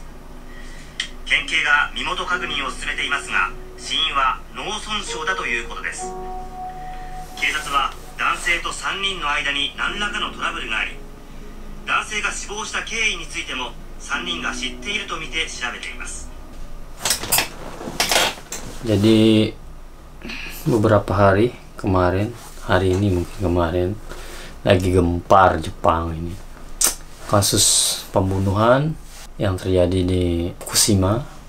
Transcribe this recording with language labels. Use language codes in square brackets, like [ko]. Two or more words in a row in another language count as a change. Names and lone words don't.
[ja] 県警が身元確認を進めていますが、死因は脳損傷だということです。警察は男性と3人の間に何らかのトラブルがあり、男性が死亡した経緯についても3人が知っているとみて調べています。 [id] Jadi beberapa hari kemarin, hari ini mungkin kemarin, lagi gempar Jepang ini. Kasus pembunuhan yang terjadi di Fukushima.